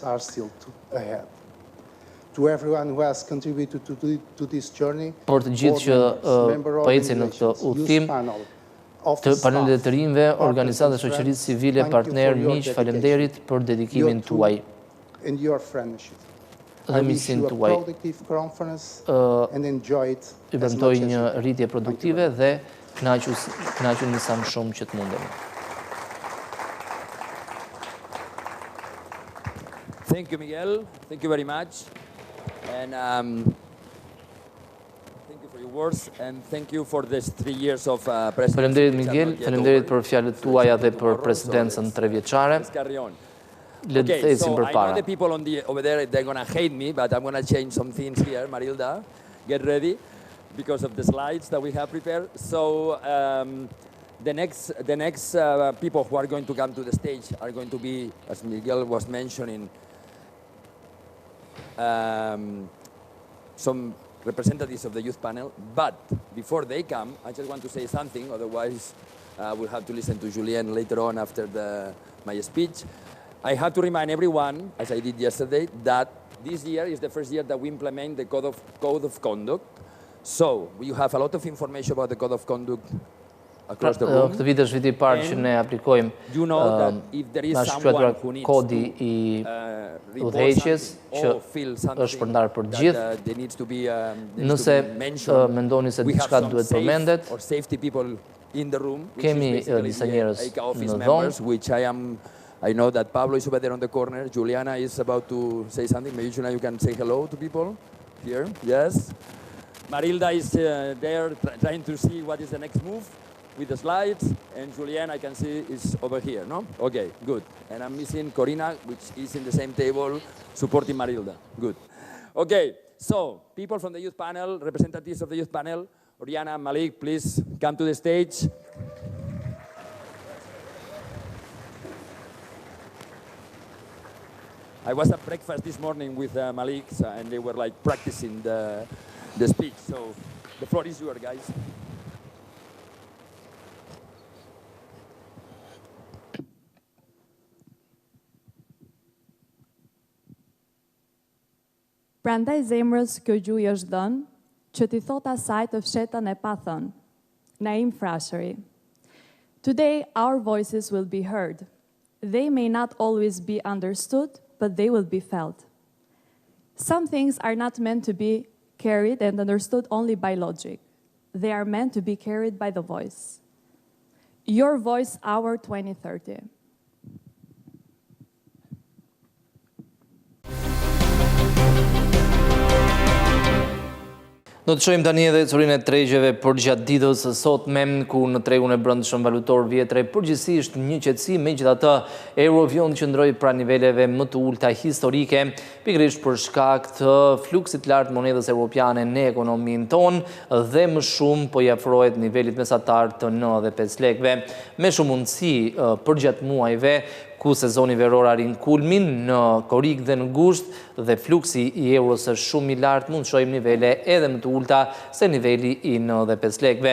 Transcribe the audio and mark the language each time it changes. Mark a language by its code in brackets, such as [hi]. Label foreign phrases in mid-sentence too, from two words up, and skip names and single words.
[sq] Por të gjithë që po ecin në këtë udhtim, të panelet e të rinjve, organizatat e shoqërisë civile, partnerë, miq, faleminderit për dedikimin tuaj dhe miqësinë tuaj. Ju premtoj një rritje produktive dhe kënaquni sa më shumë që të mundeni. [en] Thank you, Miguel. Thank you very much. And thank you for your words and thank you for this 3 years of presidency. [sq] Faleminderit Miguel, faleminderit për fjalët tuaja dhe për presidencën 3 vjeçare. Le të ecim përpara. [en] I know the people over there, they're going to hate me, but I'm going to change some things here. Marilda, get ready because of the slides that we have prepared. So the next people who are going to come to the stage are going to be, as Miguel was mentioning, some representatives of the youth panel, but before they come, I just want to say something, otherwise we'll have to listen to Julien later on after my speech. I have to remind everyone, as I did yesterday, that this year is the first year that we implement the Code of Conduct. So, you have a lot of information about the Code of Conduct across the room. [sq] Këtë vit është viti i parë që ne aplikojmë na shkruar kodi i udhëheqjes që është përndar për gjithë. Nëse mendoni se diçka duhet përmendet, kemi disa njerëz në dhomë. [en] I know that Pablo is over there on the corner. Juliana is about to say something. Maybe Juliana, you can say hello to people here. Yes. Marilda is there trying to see what is the next move with the slides. And Julian, I can see, is over here, no? Okay, good. And I'm missing Corina, which is in the same table, supporting Marilda. Good. Okay, so people from the youth panel, representatives of the youth panel, Oriana, Malik, please come to the stage. I was at breakfast this morning with Malik, and they were like practicing the speech. So the floor is yours, guys. [sq] Prandaj zemrës kjo gjuhë është dhënë, që t'i thot asaj të fshetën e pa thënë. Naim Frashëri. [en] Today our voices will be heard. They may not always be understood, but they will be felt. Some things are not meant to be carried and understood only by logic. They are meant to be carried by the voice. Your Voice Hour 2030. [sq] Do të shohim tani edhe curinë e tregjeve për gjatë ditës së sotme, ku në tregun e brendshëm valutor vjetre përgjithsisht një qetësi, megjithatë eurovion qëndroi pranë niveleve më të ulta historike, pikërisht për shkak të fluksit lartë monedhës europiane në ekonominë tonë dhe më shumë po i afrohet nivelit mesatar të 95 lekëve, me shumë mundësi përgjatë muajve ku sezoni veror arrin kulmin në korrik dhe në gusht dhe fluksi i euros është shumë i lartë, mund të shohim nivele edhe më të ulta se niveli i 95 lekëve.